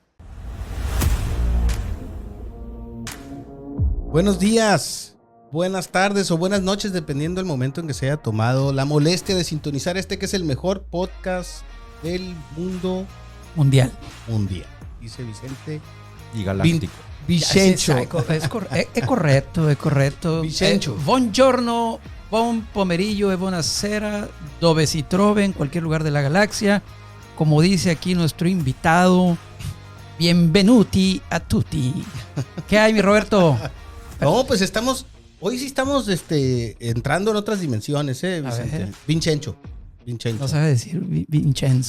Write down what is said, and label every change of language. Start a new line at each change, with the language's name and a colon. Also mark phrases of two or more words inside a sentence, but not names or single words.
Spanish: Buenos días, buenas tardes o buenas noches, dependiendo del momento en que se haya tomado la molestia de sintonizar este que es el mejor podcast del mundo mundial. Dice Vicente Y galáctico. Vicencio.
Italian: Es corretto.
Spanish: Vicencio.
Italian: Buongiorno, buon pomeriggio e buonasera, dove si trove,
Spanish: en cualquier lugar de la galaxia. Como dice aquí nuestro invitado,
Italian: bienvenuti a tutti.
Spanish: ¿Qué hay, mi Roberto? No, pues hoy sí estamos entrando en otras dimensiones, Vicente. Vicencio. No sabe decir Vincenzo.